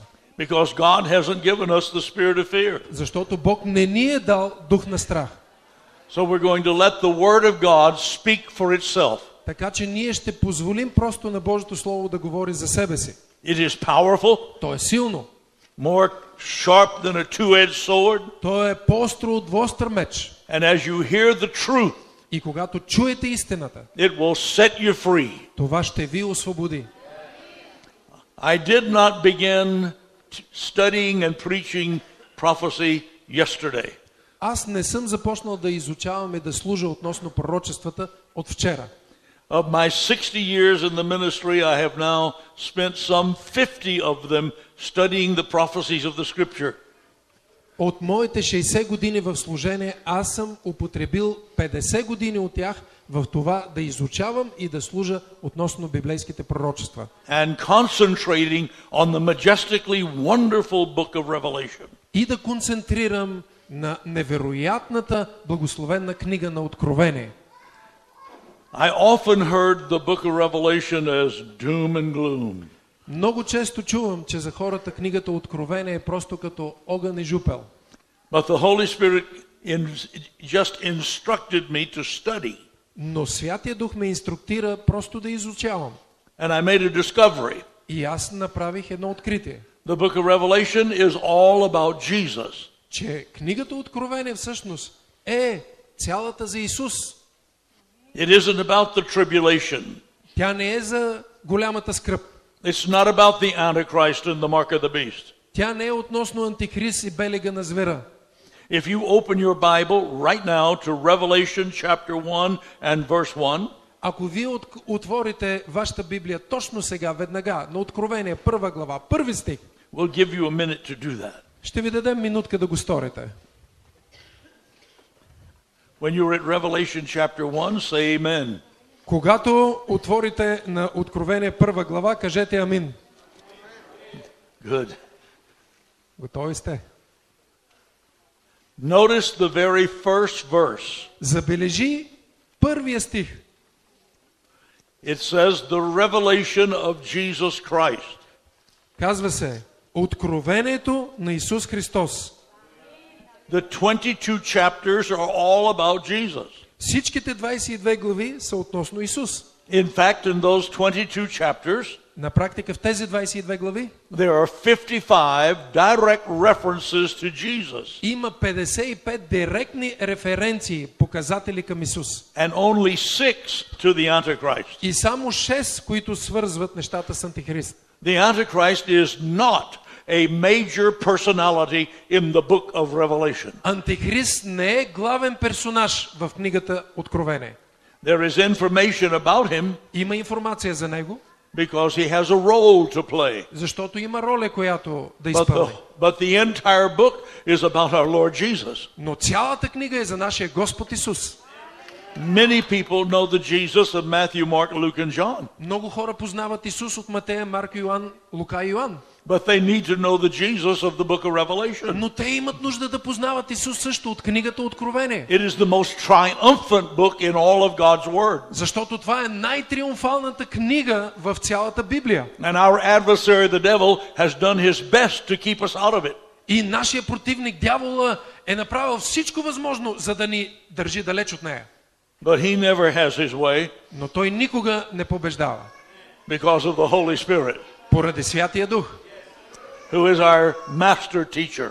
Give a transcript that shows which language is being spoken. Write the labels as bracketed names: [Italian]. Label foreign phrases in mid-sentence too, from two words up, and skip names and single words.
[English] Because God hasn't given us the spirit of fear. [Bulgarian] Защото Бог не ни е дал дух на страх. [English] So we're going to let the Word of God speak for itself. [Bulgarian] Така че ние ще позволим просто на Божието Слово да говори за себе си. [English] It is powerful, [Bulgarian] То е силно. [English] more sharp than a two-edged sword. [Bulgarian] То е по-остро от двостър меч. [English] And as you hear the truth, [Bulgarian] И когато чуете истината, [English] it will set you free. [Bulgarian] това ще ви освободи. [English] I did not begin studying and preaching prophecy yesterday. [Bulgarian] Аз не съм започнал да изучавам и да служа относно пророчествата от вчера. [English] Of my 60 years in the ministry, I have now spent some 50 of them studying the prophecies of the Scripture. [Bulgarian] От моите 60 години в служение, аз съм употребил 50 години от тях в това да изучавам и да служа относно библейските пророчества. [English] And concentrating on the majestically wonderful book of Revelation. [Bulgarian] И да концентрирам на невероятната благословенна книга на Откровение. [English] I often heard the book of Revelation as doom and gloom. [Bulgarian] Много често чувам, че за хората книгата Откровение е просто като огън и жупел. [English] But the Holy Spirit just instructed me to study. [Bulgarian] Но Святия Дух ме инструктира просто да изучавам. [English] And I made a discovery. [Bulgarian] И аз направих едно откритие. [English] The book of Revelation is all about Jesus. [Bulgarian] Че книгата Откровение всъщност е цялата за Исус. [English] It isn't about the tribulation. [Bulgarian] Тя не е за голямата скръб. [English] It's not about the Antichrist and the mark of the beast. [Bulgarian] Тя не е относно Антихрист и белега на звера. [English] If you open your Bible right now to Revelation chapter 1 and verse 1, [Bulgarian] Ако вие отворите вашата Библия точно сега, веднага, на Откровение, 1 глава, 1 стих, [English] we'll give you a minute to do that. [Bulgarian] ще ви дадем минутка да го сторите. [English] When you're at Revelation chapter 1, say amen. [Bulgarian] Когато отворите на Откровение 1 глава, кажете амин. [English] Good. [Bulgarian] Готови сте? [English] Notice the very first verse. [Bulgarian] Забележи първия стих. [English] It says the revelation of Jesus Christ. [Bulgarian] Казва се Откровението на Исус Христос. [English] The 22 chapters are all about Jesus. [Bulgarian] Всичките 22 глави са относно Исус. [English] In fact, in those 22 chapters, [Bulgarian] На практика в тези 22 глави [English] there are 55 direct references to Jesus. [Bulgarian] има 55 директни референции, показатели към Исус. [English] And only 6 to the Antichrist. [Bulgarian] И само 6, които свързват нещата с Антихрист. [English] The Antichrist is not a major personality in the book of Revelation. [Bulgarian] Антихрист не е главен персонаж в книгата Откровение. [English] There is information about him [Bulgarian] Има информация за него, [English] because he has a role to play. [Bulgarian] защото има роля, която да изпълни. [English] But the entire book is about our Lord Jesus. [Bulgarian] Но цялата книга е за нашия Господ Исус. [English] Many people know the Jesus of Matthew, Mark, Luke, and John. [Bulgarian] Много хора познават Исус от Матея, Марк, Йоан, Лука и Йоан. [English] But they need to know the Jesus of the book of Revelation. [Bulgarian] Но те имат нужда да познават Исус също от книгата Откровение. [English] It is the most triumphant book in all of God's Word. [Bulgarian] Защото това е най-триумфалната книга в цялата Библия. [English] And our adversary, the devil, has done his best to keep us out of it. [Bulgarian] И нашия противник, дявола, е направил всичко възможно, за да ни държи далеч от нея. [English] But he never has his way [Bulgarian] Но той никога не побеждава. [English] because of the Holy Spirit, [Bulgarian] Поради Святия Дух, [English] who is our master teacher.